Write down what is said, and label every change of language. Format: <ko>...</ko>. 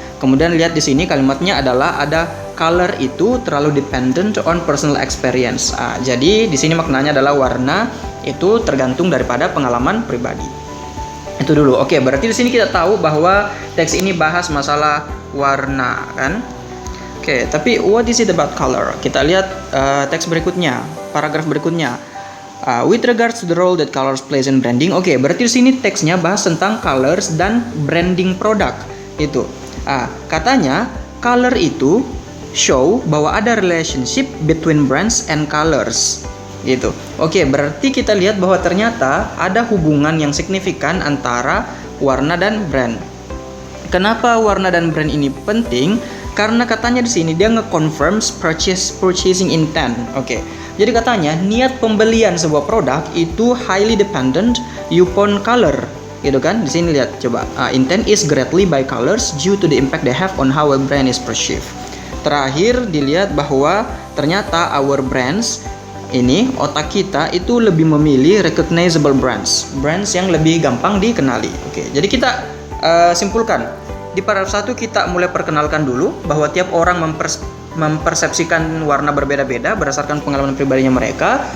<id>Kemudian lihat di sini kalimatnya adalah ada color itu terlalu</id> <en>dependent on personal experience.</en> <id>Jadi di sini maknanya adalah warna itu tergantung daripada pengalaman pribadi. Itu dulu. Oke, berarti di sini kita tahu bahwa teks ini bahas masalah warna, kan? Oke, tapi</id> <en>what is it about color?</en> <id>Kita lihat teks berikutnya, paragraf berikutnya.</id> <en>With regards to the role that colors plays in branding.</en> <id>Oke, berarti di sini teksnya bahas tentang colors dan branding produk. Itu. Katanya color itu show bahwa ada</id> <en>relationship between brands and colors.</en> <id>Gitu. Oke, berarti kita lihat bahwa ternyata ada hubungan yang signifikan antara warna dan brand. Kenapa warna dan brand ini penting? Karena katanya di sini dia nge-confirms</id> <en>purchasing intent.</en> <id>Oke. Jadi katanya niat pembelian sebuah produk itu</id> <en>highly dependent upon color.</en> <id>Gitu kan? Di sini lihat coba.</id> <en>Intent is greatly by colors due to the impact they have on how a brand is perceived.</en> <id>Terakhir dilihat bahwa ternyata our brands ini, otak kita itu lebih memilih</id> <en>recognizable brands</en> <id>yang lebih gampang dikenali. Oke. Jadi kita simpulkan. Di paragraf 1 kita mulai perkenalkan dulu bahwa tiap orang mempersepsikan warna berbeda-beda berdasarkan pengalaman pribadinya mereka.</id>